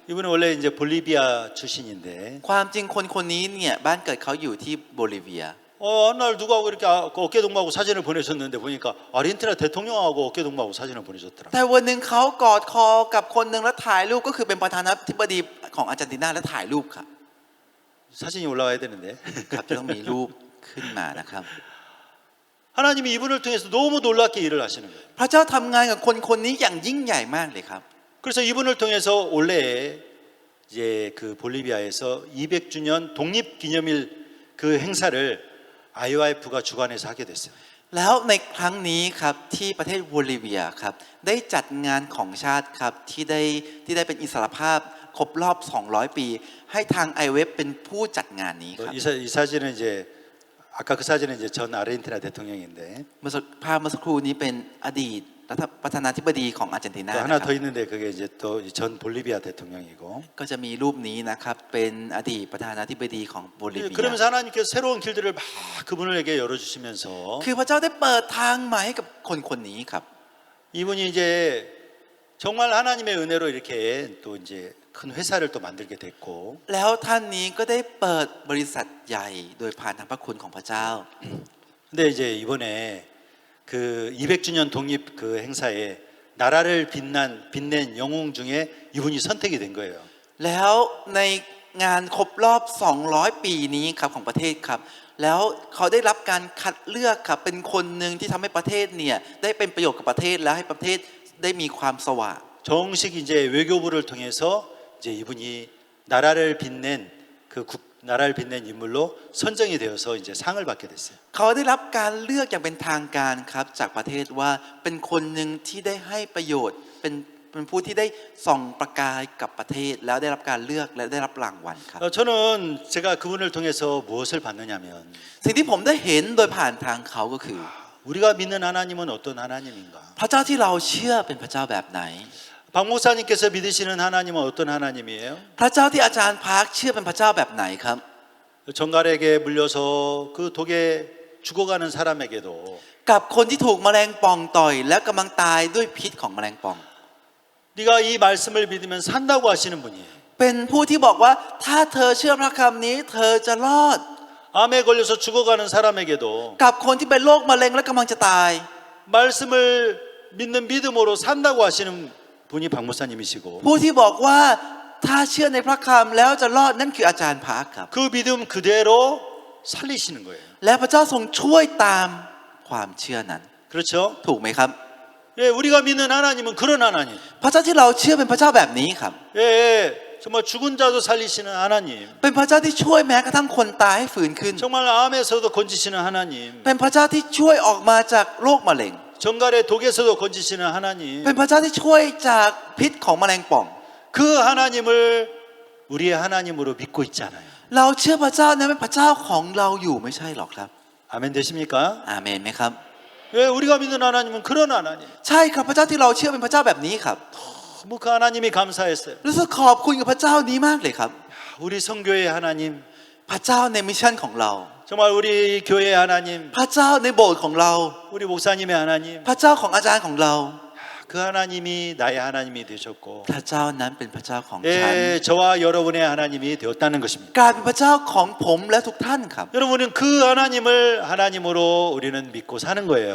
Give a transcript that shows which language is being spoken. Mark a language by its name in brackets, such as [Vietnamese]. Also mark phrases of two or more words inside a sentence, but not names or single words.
[Korean] 이분은 원래 이제 볼리비아 출신인데 [Thai] ความจริงคนนี้เนี่ยบ้านเกิดเขาอยู่ที่โบลิเวีย [Korean] 어느 날 누구하고 이렇게 어깨 동무하고 사진을 보내셨는데 보니까 아르헨티나 대통령하고 어깨 동무하고 사진을 보내셨더라. [Thai] แต่วันหนึ่งเขากอดคอกับคนหนึ่งแล้วถ่ายรูปก็คือเป็นประธานาธิบดีของอาร์เจนตินาและถ่ายรูปครับ [Korean] 사진이 올라와야 되는데 [Thai] ครับจะต้องมีรูปขึ้นมานะครับ [Korean] 하나님이 이분을 통해서 너무 놀랍게 일을 하시는 거예요. [Thai] พระเจ้าทำงานกับคนคนนี้อย่างยิ่งใหญ่มากเลยครับ [Korean] 그래서 이분을 통해서 올해 이제 그 볼리비아에서 200주년 독립기념일 그 행사를 IOIF가 주관해서 하게 됐어요. [Thai] แล้วในครั้งนี้ครับที่ประเทศโบลิเวียครับได้จัดงานของชาติครับที่ได้เป็นอิสรภาพครบรอบ 200 ปี ให้ทาง IWF เป็นผู้จัดงานนี้ครับ [Korean] 이 사진은 이제 아까 그 사진은 이제 전 아르헨티나 대통령인데 [Thai] ภาพเมื่อสักครู่นี้เป็นอดีตประธานาธิบดีของอาร์เจนตินา [Korean] 또 [Thai] นะ [Korean] 하나 ค 더 [Thai] รับ [Korean] 있는데 그게 이제 또 전 볼리비아 대통령이고 [Thai] ก็จะมีรูปนี้นะครับเป็นอดีตประธานาธิบดีของโบลิเวีย [Korean] 그러면서 하나님께서 새로운 길들을 막 그분에게 열어주시면서 [Thai] คือพระเจ้าได้เปิดทางใหม่ให้กับคนคนนี้ครับ [Korean] 이분이 이제 정말 하나님의 은혜로 이렇게 또 이제 큰 회사를 또 만들게 됐고 [Thai] แล้วท่านนี้ก็ได้เปิดบริษัทใหญ่โดยผ่านทางพระคุณของพระเจ้า [Korean] 근데 이제 이번에 그 200주년 독립 그 행사에 나라를 빛낸 영웅 중에 이분이 선택이 된 거예요. [Thai] แล้วในงานครบรอบ 200 ปีนี้ครับของประเทศครับแล้วเขาได้รับการคัดเลือกครับเป็นคนหนึ่งที่ทำให้ประเทศเนี่ยได้เป็นประโยชน์กับประเทศและให้ประเทศได้มีความสว่าง [Korean] 정식 이제 외교부를 통해서 이제 이분이 나라를 빛낸 인물로 선정이 되어서 이제 상을 받게 됐어요. [Thai] เขาได้รับการเลือกอย่างเป็นทางการครับจากประเทศว่าเป็นคนหนึ่งที่ได้ให้ประโยชน์เป็นผู้ที่ได้ส่องประกายกับประเทศแล้วได้รับการเลือกและได้รับรางวัลครับ [Korean] 저는 제가 그분을 통해서 무엇을 받느냐면 [Thai] สิ่งที่ผมได้เห็นโดยผ่านทางเขาก็คือ [Korean] 우리가 믿는 하나님은 어떤 하나님인가? [Thai] พระเจ้าที่เราเชื่อเป็นพระเจ้าแบบไหน [Korean] 박 목사님께서 믿으시는 하나님은 어떤 하나님이에요? [Thai] พระเจ้าที่อาจารย์พาร์คเชื่อเป็นพระเจ้าแบบไหนครับ [Korean] 정갈에게 물려서 그 독에 죽어가는 사람에게도 [Thai] กับคนที่ถูกแมลงป่องต่อยและกำลังตายด้วยพิษของแมลงป่อง [Korean] 네가 이 말씀을 믿으면 산다고 하시는 분이에요. [Thai] เป็นผู้ที่บอกว่าถ้าเธอเชื่อพระคำนี้เธอจะรอด [Korean] 암에 걸려서 죽어가는 사람에게도 [Thai] กับคนที่เป็นโรคมะเร็งและกำลังจะตาย [Korean] 말씀을 믿는 믿음으로 산다고 하시는 분이 박 목사님이시고 [Thai] ผู้ที่บอกว่าถ้าเชื่อในพระคำแล้วจะรอดนั่นคืออาจารย์พาร์คครับ [Korean] 그 믿음 그대로 살리시는 거예요. [Thai] และพระเจ้าทรงช่วยตามความเชื่อนั้น [Korean] 그렇죠? [Thai] ถูกไหมครับ [Korean] 예, 우리가 믿는 하나님은 그런 하나님. [Thai] พระเจ้าที่เราเชื่อเป็นพระเจ้าแบบนี้ครับ [Korean] 예, 정말 죽은 자도 살리시는 하나님. [Thai] เป็นพระเจ้าที่ช่วยแม้กระทั่งคนตายให้ฟื้นขึ้น [Korean] 정말 암에서도 건지시는 하나님. [Thai] เป็นพระเจ้าที่ช่วยออกมาจากโรคมะเร็ง [Korean] 정갈의 독에서도 건지시는 하나님. [Thai] เป็นพระเจ้าที่ช่วยจากพิษของแมลงป่อง [Korean] 그 하나님을 우리의 하나님으로 믿고 있잖아요. [Thai] เราเชื่อพระเจ้านั้นเป็นพระเจ้าของเราอยู่ไม่ใช่หรอกครับ [Korean] 아멘 되십니까? [Thai] อาเมนไหมครับ [Korean] 왜 우리가 믿는 하나님은 그런 하나님. [Thai] ใช่ครับพระเจ้าที่เราเชื่อเป็นพระเจ้าแบบนี้ครับ [Korean] 너무 그 하나님이 감사했어요. [Thai] รู้สึกขอบคุณกับพระเจ้านี้มากเลยครับ [Korean] 우리 성교의 하나님, [Thai] พระเจ้าในมิชชั่นของเรา [Korean] 정말 우리 교회의 하나님, [Thai] พระเจ้าในโบสถ์ของเรา [Korean] 우리 목사님의 하나님, [Thai] พระเจ้าของอาจารย์ของเรา [Korean] 그 하나님이 나의 하나님이 되셨고 [Thai] พระเจ้านั้นเป็นพระเจ้าของฉัน [Korean] 예, 저와 여러분의 하나님이 되었다는 것입니다. [Thai] กลายเป็นพระเจ้าของผมและทุกท่านครับ [Korean] 여러분은 그 하나님을 하나님으로 우리는 믿고 사는 거예요.